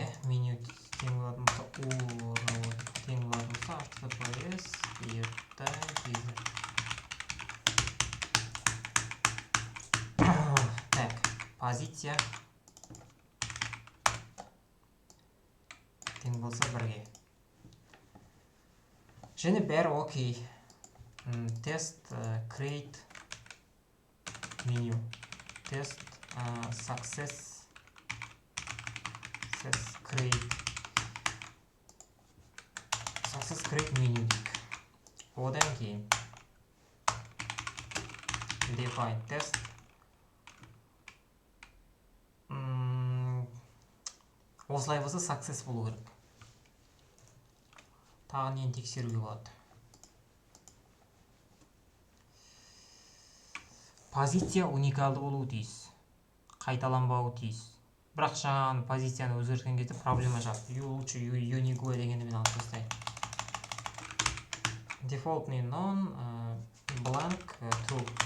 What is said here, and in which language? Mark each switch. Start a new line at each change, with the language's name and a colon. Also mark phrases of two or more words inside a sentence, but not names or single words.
Kazakh: Меню тең болатын болса URL тең болатын болса https так, позиция тең болса 1-ге. Және бәрі окей. Тест
English: create menu.
Kazakh: Тест
English: success create menu
Kazakh: дейік. Одан кейін
English: define test.
Kazakh: Осылай болса success болу керек. Тағы нені тексеруге болады? Позиция уникалды болуы тиіс. Қайталанбауы тиіс. Бірақ жаңағы позицияны өзгерткен кезде проблема шығады. Лучше unique дегенді мен алып тастайын.
English: Defaultный none, blank, true.